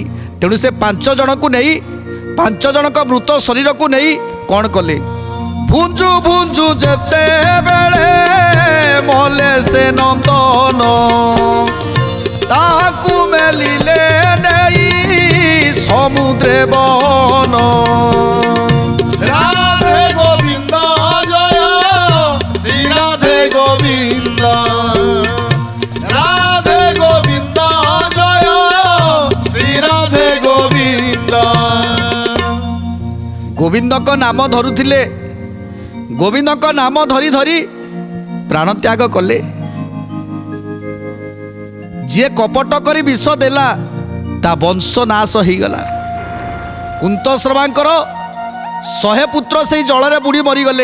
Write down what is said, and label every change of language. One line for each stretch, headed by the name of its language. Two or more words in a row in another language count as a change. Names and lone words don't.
Odia: ତେଣୁ ସେ 5 ଜଣକୁ ନେଇ 5 ଜଣଙ୍କ ମୃତ ଶରୀରକୁ ନେଇ କ'ଣ କଲେ? ଭୁଞ୍ଜୁ ଭୁଞ୍ଜୁ ଯେତେବେଳେ ମଲେ ସେ ନନ୍ଦନ, ତାକୁ ମେଲିଲେ ନେଇ ସମୁଦ୍ରେ ବନ। ରାଧେ ଗୋବିନ୍ଦ ଜୟ ଶ୍ରୀ ରାଧେ ଗୋବିନ୍ଦ, ରାଧେ ଗୋବିନ୍ଦ ଜୟ ଶ୍ରୀ ରାଧେ ଗୋବିନ୍ଦ। ଗୋବିନ୍ଦଙ୍କ ନାମ ଧରୁଥିଲେ। ଗୋବିନ୍ଦଙ୍କ ନାମ ଧରି ଧରି ପ୍ରାଣତ୍ୟାଗ କଲେ। ଯିଏ କପଟ କରି ବିଷ ଦେଲା ତା ବଂଶ ନାଶ ହେଇଗଲା। କୁନ୍ତଶ୍ରବାଙ୍କର 100 ପୁତ୍ର ସେଇ ଜଳରେ ବୁଡ଼ି ମରିଗଲେ।